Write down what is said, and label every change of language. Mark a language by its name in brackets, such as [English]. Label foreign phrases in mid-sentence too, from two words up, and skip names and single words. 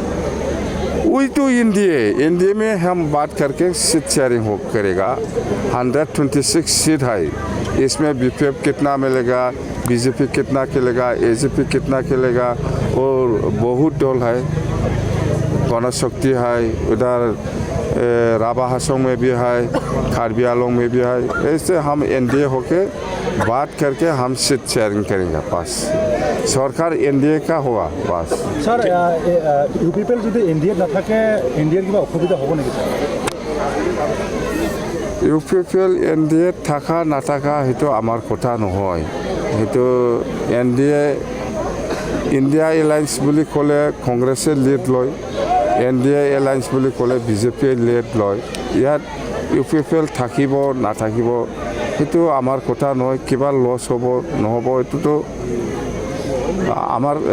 [Hindi] वही तो एनडीए में हम बात करके सीट शेयरिंग हो करेगा 126 सीट है इसमें बीपीएफ कितना मिलेगा बीजेपी कितना खेलेगा एजेपी कितना खेलेगा और बहुत दल है गणशक्ति है उधर राभा हासों में भी है कार्बी आंलंग में भी है ऐसे हम एनडीए होके बात करके हम सीट शेयरिंग करेंगे बस सरकार एनडीए का होगा बस [Assamese] सर यूपीपीएल যদি এনডিএ নাথাকে এনডিএৰ কিবা অসুবিধা হ'ব নেকি यूपीपीएल एनडीए থাকা নাথাকা সেইটো আমাৰ কথা নহয় সেইটো এনডীए ইণ্ডিয়া এলায়েন্স বুলি ক'লে কংগ্ৰেছে লিড লয় এনডীए এলায়েন্স বুলি ক'লে বিজেপিয়ে লিড লয় ইয়াত यूपीपीएल থাকিব নাথাকিব সেইটো আমাৰ কথা নহয় কিবা লছ হ'ব নহ'ব এইটোতো আমাৰ